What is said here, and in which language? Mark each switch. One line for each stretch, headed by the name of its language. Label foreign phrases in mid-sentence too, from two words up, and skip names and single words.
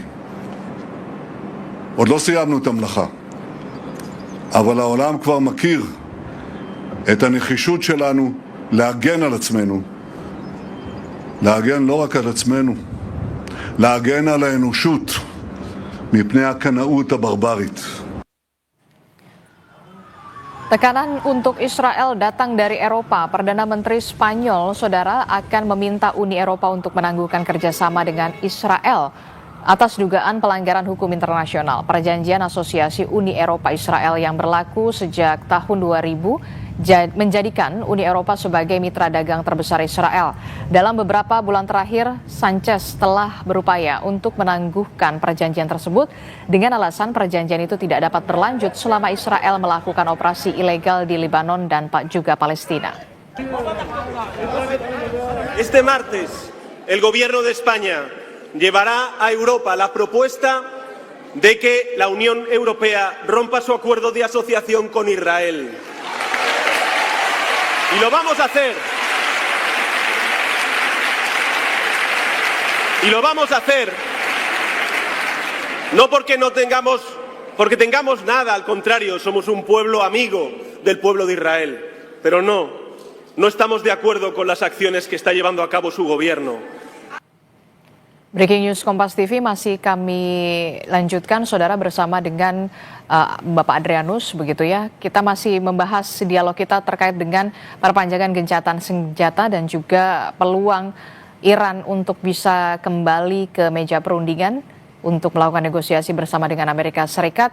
Hebrew: עוד לא סיימנו את המלאכה, אבל העולם כבר מכיר את הנחישות שלנו להגן על עצמנו, להגן לא רק על עצמנו, להגן על האנושות מפני הקנאות הברברית.
Indonesian: Tekanan untuk Israel datang dari Eropa. Perdana Menteri Spanyol, saudara, akan meminta Uni Eropa untuk menangguhkan kerjasama dengan Israel atas dugaan pelanggaran hukum internasional. Perjanjian Asosiasi Uni Eropa Israel yang berlaku sejak tahun 2000 menjadikan Uni Eropa sebagai mitra dagang terbesar Israel. Dalam beberapa bulan terakhir, Sanchez telah berupaya untuk menangguhkan perjanjian tersebut dengan alasan perjanjian itu tidak dapat berlanjut selama Israel melakukan operasi ilegal di Lebanon dan juga Palestina.
Spanish: Este martes, el gobierno de España llevará a Europa la propuesta de que la Unión Europea rompa su acuerdo de asociación con Israel. Y lo vamos a hacer. Y lo vamos a hacer no porque tengamos nada, al contrario, somos un pueblo amigo del pueblo de Israel. Pero no estamos de acuerdo con las acciones que está llevando a cabo su gobierno.
Indonesian: Breaking News Kompas TV masih kami lanjutkan, saudara, bersama dengan Bapak Adrianus, begitu ya. Kita masih membahas dialog kita terkait dengan perpanjangan gencatan senjata dan juga peluang Iran untuk bisa kembali ke meja perundingan untuk melakukan negosiasi bersama dengan Amerika Serikat.